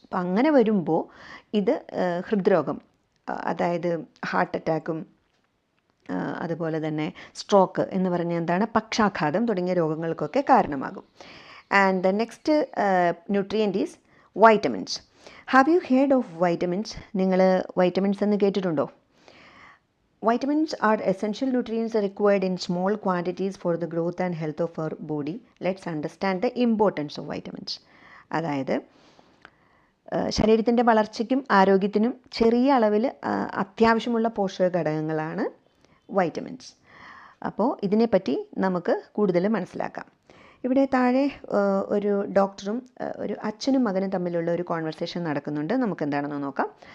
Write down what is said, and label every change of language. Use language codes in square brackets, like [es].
[ml] അപ്പം അങ്ങനെ വരുമ്പോൾ ഇത് ഹൃദ്രോഗം, അതായത് ഹാർട്ട് അറ്റാക്കും അതുപോലെ തന്നെ സ്ട്രോക്ക് എന്ന് പറഞ്ഞാൽ എന്താണ്, പക്ഷാഘാതം തുടങ്ങിയ രോഗങ്ങൾക്കൊക്കെ കാരണമാകും. [en] And the next nutrient is vitamins. Have you heard of vitamins? [ml] നിങ്ങൾ വൈറ്റമിൻസ് എന്ന് കേട്ടിട്ടുണ്ടോ? [en] Vitamins are essential nutrients required in small quantities for the growth and health of our body. Let's understand the importance of vitamins. [ml] അതായത് ശരീരത്തിൻ്റെ വളർച്ചയ്ക്കും ആരോഗ്യത്തിനും ചെറിയ അളവിൽ അത്യാവശ്യമുള്ള പോഷക ഘടകങ്ങളാണ് വൈറ്റമിൻസ്. അപ്പോൾ ഇതിനെപ്പറ്റി നമുക്ക് കൂടുതൽ മനസ്സിലാക്കാം. ഇവിടെ താഴെ ഒരു ഡോക്ടറും ഒരു അച്ഛനും മകനും തമ്മിലുള്ള ഒരു കോൺവെർസേഷൻ നടക്കുന്നുണ്ട്. നമുക്ക് എന്താണെന്ന് നോക്കാം.